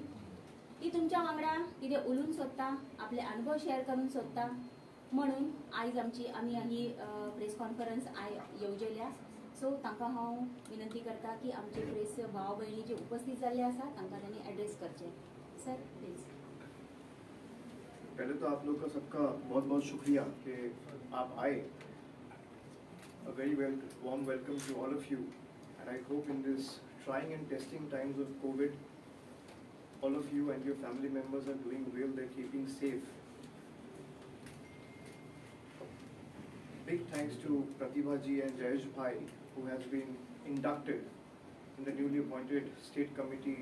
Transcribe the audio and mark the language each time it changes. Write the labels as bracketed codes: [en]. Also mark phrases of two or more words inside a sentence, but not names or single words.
[kok] ती तुमच्या वांगडा कितें उलोवंक सोदता, आपले अनुभव शेअर करूंक सोदता म्हणून आयज आमी ही [en] press conference [kok] येवजयल्या। सो तांकां हांव विनंती करता की आमचे प्रेस भाव भयणी जे उपस्थित जाल्ले आसा तांकां तांणी एड्रेस करचे। [en] sir please. [hi] पहले तो आप लोग का सबका बहुत बहुत शुक्रिया कि आप आए। [en] A very warm welcome to all of you, and I hope in this trying and testing times of COVID, all of you and your family members are doing well, they're keeping safe. Big thanks to Pratibha ji and Jayesh Bhai, who has been inducted in the newly appointed state committee.